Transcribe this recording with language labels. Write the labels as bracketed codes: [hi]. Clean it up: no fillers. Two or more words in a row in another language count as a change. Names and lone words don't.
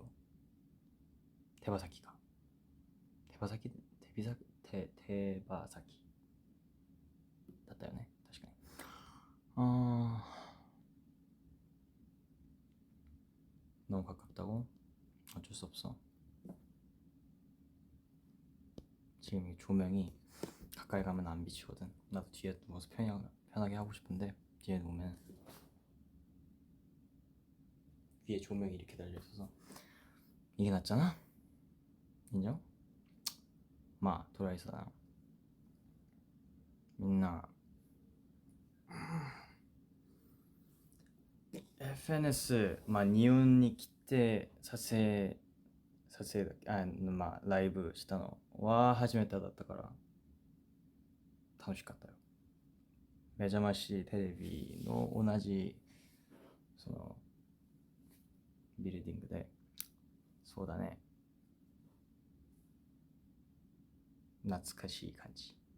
[ja] 手羽先か。手羽先だったよね、確かに。 [ko] 너무 가깝다고? 어쩔 수 없어. 지금 이 조명이 가까이 가면 안 비치거든. 나도 뒤에 누워서 편하게 하고 싶은데 뒤에 누우면 위에 조명이 이렇게 달려있어서 이게 낫잖아? 인정? 마 돌아있어라. [ja] 민나 FNS 日本に来て撮影ライブしたのは初めてだったから楽しかったよ。目覚ましテレビの同じそのビルディングで、そうだね、懐かしい感じ。